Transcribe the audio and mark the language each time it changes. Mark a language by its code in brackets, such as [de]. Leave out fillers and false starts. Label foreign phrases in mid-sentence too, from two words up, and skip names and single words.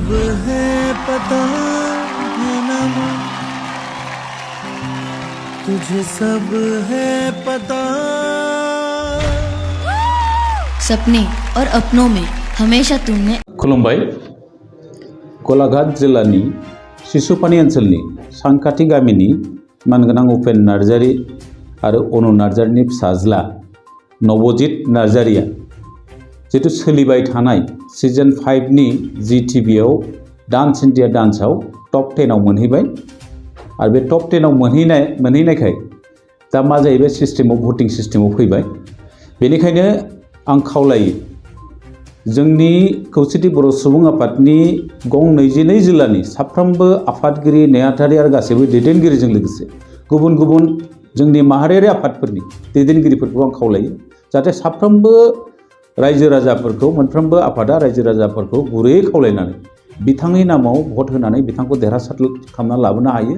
[hi] है पता है नाम, तुझे सब है पता। सपने और अपनों में हमेशा तुमने। [brx] खुलुमबाय। गलाघाट जिल्लानि सिसुपानी ओनसोलनि सांखाथि गामिनि मानगोनां उपेन नार्जारी आरो अनु नार्जारीनि फिसाज्ला नब'जित नार्जारीया जितु सोलिबाय थानाय सीजन 5 नि जी टीवीआव डांस इंडिया डांसआव टप 10 आव मोनहैबाय आरो बे टप 10 आव मोनहैनायखाय दा मा जाहैबाय सिस्टेमाव भटिं सिस्टेमाव फैबाय। बेनिखायनो आं खावलायो जोंनि खौसेथि बर' सुबुं आफादनि गं 22 जिल्लानि साफ्रोमबो आफादगिरि नेहाथारि आरो गासैबो दैदेनगिरिजों लोगोसे गुबुन गुबुन जोंनि माहारियारि आफादफोरनि दैदेनगिरिफोरखौ आं खावलायो जाहाथे साफ्रोमबो रायजो राजाफोरखौ मोनफ्रोमबो आफादा रायजो राजाफोरखौ गुरैयै खावलायनानै बिथांनि नामाव भट होनानै बिथांखौ देरहासार खालामना लाबोनो हायो।